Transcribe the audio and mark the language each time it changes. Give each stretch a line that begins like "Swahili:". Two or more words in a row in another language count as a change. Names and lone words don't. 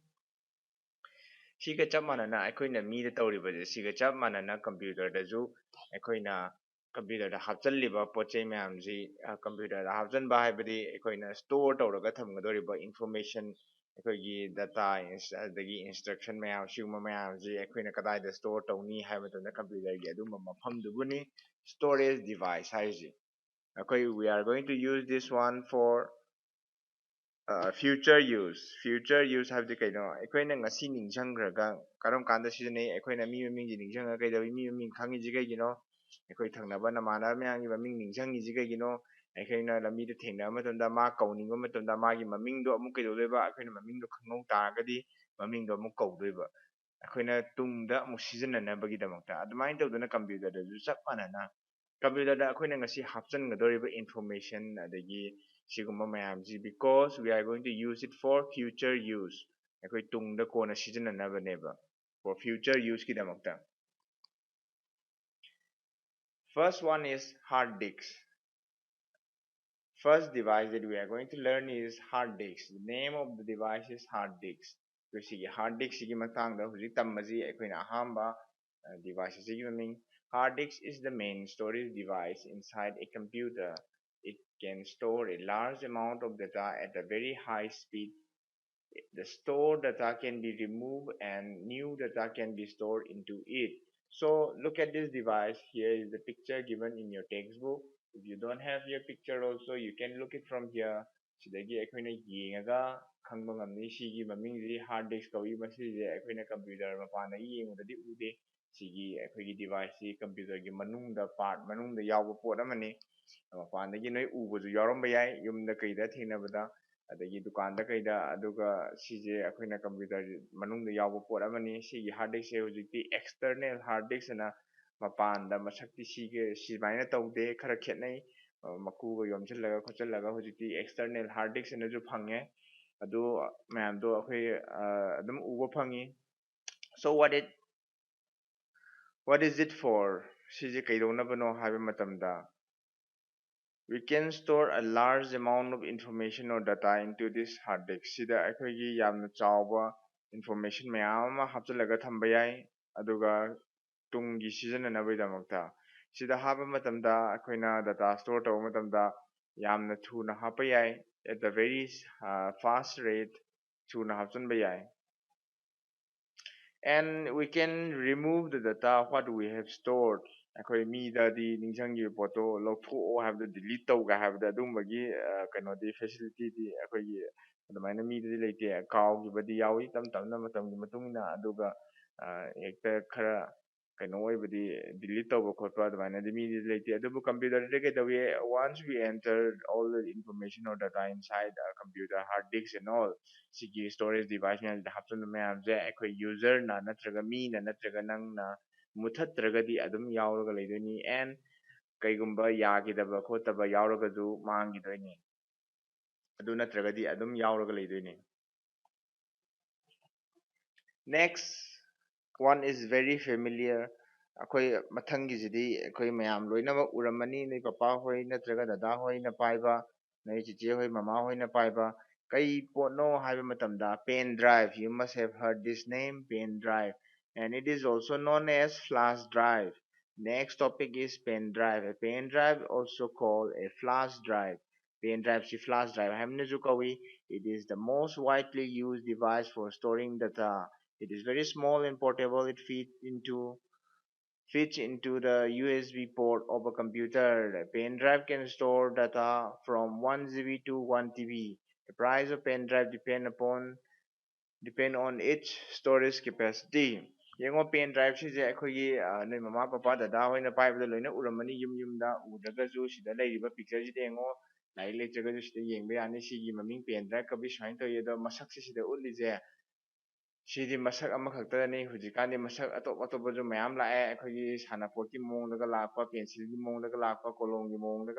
Manipuri: ꯁꯤꯒ ꯆꯞ ꯃꯥꯟꯅꯅ ꯑꯩꯈꯣꯏꯅ ꯃꯤꯗ ꯇꯧꯔꯤꯕꯁꯦ ꯁꯤꯒ ꯆꯞ ꯃꯥꯟꯅꯅ ꯀꯝꯄ꯭ꯌꯨꯇꯔꯗꯁꯨ ꯑꯩꯈꯣꯏꯅ ꯀꯝꯄ꯭ꯌꯨꯇꯔꯗ ꯍꯥꯞꯆꯜꯂꯤꯕ ꯄꯣꯠꯆꯩ ꯃꯌꯥꯝꯁꯤ ꯀꯝꯄ꯭ꯌꯨꯇꯔꯗ ꯍꯥꯞꯆꯟꯕ ꯍꯥꯏꯕꯗꯤ ꯑꯩꯈꯣꯏꯅ ꯁ꯭ꯇꯣꯔ ꯇꯧꯔꯒ ꯊꯝꯒꯗꯧꯔꯤꯕ ꯏꯟꯐꯣꯔꯃꯦꯁꯟ ꯑꯩꯈꯣꯏꯒꯤ ꯗꯇꯥ ꯑꯗꯒꯤ ꯏꯟꯁꯇ꯭ꯔꯛꯁꯟ ꯃꯌꯥꯝ ꯁꯤꯒꯨꯝꯕ ꯃꯌꯥꯝꯁꯤ ꯑꯩꯈꯣꯏꯅ ꯀꯗꯥꯏꯗ ꯁ꯭ꯇꯣꯔ ꯇꯧꯅꯤ ꯍꯥꯏꯕ ꯃꯇꯝꯗ ꯀꯝꯄ꯭ꯌꯨꯇꯔꯒꯤ ꯑꯗꯨꯝꯕ ꯃꯐꯝꯗꯨꯕꯨꯅꯤ
English: storage device
Manipuri: ꯍꯥꯏꯔꯤꯁꯤ ꯑꯩꯈꯣꯏ
English: we are going to use this one for future use
Manipuri: ꯍꯥꯏꯕꯗꯤ ꯀꯩꯅꯣ ꯑꯩꯈꯣꯏꯅ ꯉꯁꯤ ꯅꯤꯡꯁꯤꯡꯈ꯭ꯔꯒ ꯀꯔꯝ ꯀꯥꯟꯗ ꯁꯤꯖꯤꯟꯅꯩ ꯑꯩꯈꯣꯏꯅ ꯃꯤ ꯃꯃꯤꯡꯁꯤ ꯅꯤꯡꯁꯤꯡꯉꯒ ꯀꯩꯗꯧꯏ ꯃꯤ ꯃꯃꯤꯡ ꯈꯪꯉꯤꯁꯤ ꯀꯩꯒꯤꯅꯣ ꯑꯩꯈꯣꯏ ꯊꯪꯅꯕ ꯅꯃꯥꯟꯅꯕ ꯃꯌꯥꯝꯒꯤ ꯃꯃꯤꯡ ꯅꯤꯡꯁꯤꯡꯉꯤꯁꯤ ꯀꯩꯒꯤꯅꯣ ꯑꯩꯈꯣꯏꯅ ꯂꯝꯕꯤꯗ ꯊꯦꯡꯅꯕ ꯃꯇꯝꯗ ꯃꯥ ꯀꯧꯅꯤꯡꯕ ꯃꯇꯝꯗ ꯃꯥꯒꯤ ꯃꯃꯤꯡꯗꯣ ꯑꯃꯨꯛ ꯀꯩꯗꯧꯗꯣꯏꯕ ꯑꯩꯈꯣꯏꯅ ꯃꯃꯤꯡꯗꯣ ꯈꯪꯍꯧ ꯇꯥꯔꯒꯗꯤ ꯃꯃꯤꯡꯗꯣ ꯑꯃꯨꯛ ꯀꯧꯗꯣꯏꯕ ꯑꯩꯈꯣꯏꯅ ꯇꯨꯡꯗ ꯑꯃꯨꯛ ꯁꯤꯖꯤꯟꯅꯅꯕꯒꯤꯗꯃꯛꯇ ꯑꯗꯨꯃꯥꯏꯅ ꯇꯧꯗꯅ ꯀꯝꯄ꯭ꯌꯨꯇꯔꯗꯁꯨ ꯆꯞ ꯃꯥꯟꯅꯅ ꯀꯝꯄ꯭ꯌꯨꯇꯔꯗ ꯑꯩꯈꯣꯏꯅ ꯉꯁꯤ ꯍꯥꯞꯆꯤꯟꯒꯗꯧꯔꯤꯕ ꯏꯟꯐꯣꯔꯃꯦꯁꯟ ꯑꯗꯒꯤ ꯁꯤꯒꯨꯝꯕ ꯃꯌꯥꯝꯁꯤ
English: because we are going to use it for future use
Manipuri: ꯑꯩꯈꯣꯏ ꯇꯨꯡꯗ ꯀꯣꯟꯅ ꯁꯤꯖꯤꯟꯅꯅꯕꯅꯦꯕ
English: for future use
Manipuri: ꯒꯤꯗꯃꯛꯇ
English: first one is hard disk. First device that we are going to learn is hard disk. The name of the device is hard disk.
Manipuri: ꯁꯤꯒꯤ hard disk ꯁꯤꯒꯤ ꯃꯇꯥꯡꯗ ꯍꯧꯖꯤꯛ ꯇꯝꯕꯁꯤ ꯑꯩꯈꯣꯏꯅ ꯑꯍꯥꯟꯕ device ꯑꯁꯤꯒꯤ ꯃꯃꯤꯡ
English: hard disk is the main storage device inside a computer. It can store a large amount of data at a very high speed. The stored data can be removed and new data can be stored into it. So look at this device. Here is the picture given in your textbook. If you don't have your picture also, you can look it from here.
Manipuri: ꯁꯤꯗꯒꯤ ꯑꯩꯈꯣꯏꯅ ꯌꯦꯡꯉꯒ ꯈꯪꯕ ꯉꯝꯅꯤ ꯁꯤꯒꯤ ꯃꯃꯤꯡꯁꯤ
English: hard disk
Manipuri: ꯀꯧꯏ ꯃꯁꯤꯁꯦ ꯑꯩꯈꯣꯏꯅ ꯀꯝꯄ꯭ꯌꯨꯇꯔ ꯃꯄꯥꯟꯗꯒꯤ ꯌꯦꯡꯕꯗꯗꯤ ꯎꯗꯦ ꯁꯤꯒꯤ ꯑꯩꯈꯣꯏꯒꯤ ꯗꯤꯚꯥꯏꯁꯁꯤ ꯀꯝꯄ꯭ꯌꯨꯇꯔꯒꯤ ꯃꯅꯨꯡꯗ ꯄꯥꯔꯠ ꯃꯅꯨꯡꯗ ꯌꯥꯎꯕ ꯄꯣꯠ ꯑꯃꯅꯤ ꯃꯄꯥꯟꯗꯒꯤ ꯅꯣꯏ ꯎꯕꯁꯨ ꯌꯥꯎꯔꯝꯕ ꯌꯥꯏ ꯌꯨꯝꯗ ꯀꯩꯗ ꯊꯦꯡꯅꯕꯗ ꯑꯗꯒꯤ ꯗꯨꯀꯥꯟꯗ ꯀꯩꯗ ꯑꯗꯨꯒ ꯁꯤꯁꯦ ꯑꯩꯈꯣꯏꯅ ꯀꯝꯄ꯭ꯌꯨꯇꯔ ꯃꯅꯨꯡꯗ ꯌꯥꯎꯕ ꯄꯣꯠ ꯑꯃꯅꯤ ꯁꯤꯒꯤ
English: hard diskꯁꯦ
Manipuri: ꯍꯧꯖꯤꯛꯇꯤ
English: external hard disk
Manipuri: ꯑꯅ ꯃꯄꯥꯟꯗ ꯃꯁꯛꯇꯤ ꯁꯤꯃꯥꯏꯅ ꯇꯧꯗꯦ ꯈꯔ ꯈꯦꯠꯅꯩ ꯃꯀꯨꯒ ꯌꯣꯝꯁꯤꯜꯂꯒ ꯈꯣꯠꯆꯜꯂꯒ ꯍꯧꯖꯤꯛꯇꯤ
English: external hard disk
Manipuri: ꯑꯅꯁꯨ ꯐꯪꯉꯦ ꯑꯗꯨ ꯃꯌꯥꯝꯗꯣ ꯑꯩꯈꯣꯏ ꯑꯗꯨꯝ ꯎꯕ ꯐꯪꯉꯤ so
English: what is it for
Manipuri: ꯁꯤꯁꯦ ꯀꯩꯗꯧꯅꯕꯅꯣ ꯍꯥꯏꯕ ꯃꯇꯝꯗ
English: we can store a large amount of information or data into this hard disk
Manipuri: sida ꯑꯩꯈꯣꯏꯒꯤ ꯌꯥꯝꯅ ꯆꯥꯎꯕ information ꯃꯌꯥꯝ ꯑꯃ ꯍꯥꯞꯆꯤꯜꯂꯒ ꯊꯝꯕ ꯌꯥꯏ ꯑꯗꯨꯒ ꯇꯨꯡꯒꯤ ꯁꯤꯖꯤꯟꯅꯅꯕꯒꯤꯗꯃꯛꯇ ꯁꯤꯗ ꯍꯥꯞꯄ ꯃꯇꯝꯗ ꯑꯩꯈꯣꯏꯅ
English: data store
Manipuri: ꯇꯧꯕ ꯃꯇꯝꯗ ꯌꯥꯝꯅ ꯊꯨꯅ ꯍꯥꯞꯄ ꯌꯥꯏ
English: at a very fast rate
Manipuri: ꯊꯨꯅ ꯍꯥꯞꯆꯤꯟꯕ ꯌꯥꯏ
English: and we can remove the data what we have stored
Manipuri: ꯑꯩꯈꯣꯏ ꯃꯤꯗꯗꯤ ꯅꯤꯡꯁꯤꯡꯈꯤꯕ ꯄꯣꯠꯇꯣ ꯂꯧꯊꯣꯛꯑꯣ ꯍꯥꯏꯕꯗꯣ ꯗꯤꯂꯤꯠ ꯇꯧꯒ ꯍꯥꯏꯕꯗ ꯑꯗꯨꯝꯕꯒꯤ ꯀꯩꯅꯣꯗꯤ ꯐꯦꯁꯤꯂꯤꯇꯤꯗꯤ ꯑꯩꯈꯣꯏꯒꯤ ꯑꯗꯨꯃꯥꯏꯅ ꯃꯤꯗꯗꯤ ꯂꯩꯇꯦ ꯀꯥꯎꯈꯤꯕꯗꯤ ꯌꯥꯎꯏ ꯇꯞ ꯇꯞꯅ ꯃꯇꯝꯒꯤ ꯃꯇꯨꯡ ꯏꯟꯅ ꯑꯗꯨꯒ ꯍꯦꯛꯇ ꯈꯔ ꯀꯩꯅꯣ ꯑꯣꯏꯕꯗꯤ ꯗꯤꯂꯤꯠ ꯇꯧꯕ ꯈꯣꯠꯄ ꯑꯗꯨꯃꯥꯏꯅꯗꯤ ꯃꯤꯗꯤ ꯂꯩꯇꯦ ꯑꯗꯨꯕꯨ ꯀꯝꯄ꯭ꯌꯨꯇꯔꯗꯤ ꯀꯩꯗꯧꯏ
English: once we enter all the information or data inside a computer hard disk and all
Manipuri: ꯁꯤꯒꯤ
English: storage device
Manipuri: ꯃꯌꯥꯝꯁꯤꯗ ꯍꯥꯞꯆꯤꯟꯕ ꯃꯌꯥꯝꯁꯦ ꯑꯩꯈꯣꯏ ꯌꯨꯖꯔꯅ ꯅꯠꯇ꯭ꯔꯒ ꯃꯤꯅ ꯅꯠꯇ꯭ꯔꯒ ꯅꯪꯅ ꯃꯨꯊꯠꯇ꯭ꯔꯒꯗꯤ ꯑꯗꯨꯝ ꯌꯥꯎꯔꯒ ꯂꯩꯗꯣꯏꯅꯤ and ꯀꯩꯒꯨꯝꯕ ꯌꯥꯈꯤꯗꯕ ꯈꯣꯠꯇꯕ ꯌꯥꯎꯔꯒꯁꯨ ꯃꯥꯡꯈꯤꯗꯣꯏꯅꯤ ꯑꯗꯨ ꯅꯠꯇ꯭ꯔꯒꯗꯤ ꯑꯗꯨꯝ ꯌꯥꯎꯔꯒ ꯂꯩꯗꯣꯏꯅꯤ
English: next one is very familiar
Manipuri: ꯑꯩꯈꯣꯏ ꯃꯊꯪꯒꯤꯁꯤꯗꯤ ꯑꯩꯈꯣꯏ ꯃꯌꯥꯝ ꯂꯣꯏꯅꯃꯛ ꯎꯔꯝꯃꯅꯤ ꯅꯣꯏ ꯄꯄꯥ ꯍꯣꯏ ꯅꯠꯇ꯭ꯔꯒ ꯗꯗꯥ ꯍꯣꯏꯅ ꯄꯥꯏꯕ ꯅꯣꯏ ꯆꯤꯆꯦ ꯍꯣꯏ ꯃꯃꯥ ꯍꯣꯏꯅ ꯄꯥꯏꯕ ꯀꯩ ꯄꯣꯠꯅꯣ ꯍꯥꯏꯕ ꯃꯇꯝꯗ pen drive you must have heard this name pen drive and it is also known as flash drive next topic is pen drive a pen drive also called a flash drive pen drive si flash drive hamnesu kawi
English: it is the most widely used device for storing data it is very small and portable it fits into the USB port of a computer. A pen drive can store data from 1 GB to 1 TB. The price of pen drive depend on its storage capacity.
Manipuri: ꯌꯦꯡꯉꯣ
English: pen drive
Manipuri: ꯁꯤꯁꯦ ꯑꯩꯈꯣꯏꯒꯤ ꯅꯣꯏ ꯃꯃꯥ ꯄꯄꯥ ꯗꯗꯥ ꯍꯣꯏꯅ ꯄꯥꯏꯕꯗ ꯂꯣꯏꯅ ꯎꯔꯝꯃꯅꯤ ꯌꯨꯝ ꯌꯨꯝꯗ ꯎꯗ꯭ꯔꯒꯁꯨ ꯁꯤꯗ ꯂꯩꯔꯤꯕ ꯄꯤꯛꯆꯔꯁꯤꯗ ꯌꯦꯡꯉꯣ ꯂꯥꯏꯔꯤꯛ ꯂꯩꯇ꯭ꯔꯒꯁꯨ ꯁꯤꯗ ꯌꯦꯡꯕ ꯌꯥꯅꯤ ꯁꯤꯒꯤ ꯃꯃꯤꯡ
English: pen drive
Manipuri: ꯀꯧꯏ ꯁꯨꯃꯥꯏꯅ ꯇꯧꯏ ꯑꯗꯣ ꯃꯁꯛꯁꯤ ꯁꯤꯗ ꯎꯠꯂꯤꯁꯦ ꯁꯤꯗꯤ ꯃꯁꯛ ꯑꯃꯈꯛꯇꯅꯤ ꯍꯧꯖꯤꯛꯀꯥꯟꯗꯤ ꯃꯁꯛ ꯑꯇꯣꯞ ꯑꯇꯣꯞꯄꯁꯨ ꯃꯌꯥꯝ ꯂꯥꯛꯑꯦ ꯑꯩꯈꯣꯏꯒꯤ ꯁꯥꯟꯅꯄꯣꯠꯀꯤ ꯃꯑꯣꯡꯗꯒ ꯂꯥꯛꯄ ꯄꯦꯟꯁꯤꯜꯒꯤ ꯃꯑꯣꯡꯗꯒ ꯂꯥꯛꯄ ꯀꯣꯂꯣꯝꯒꯤ ꯃꯑꯣꯡꯗꯒ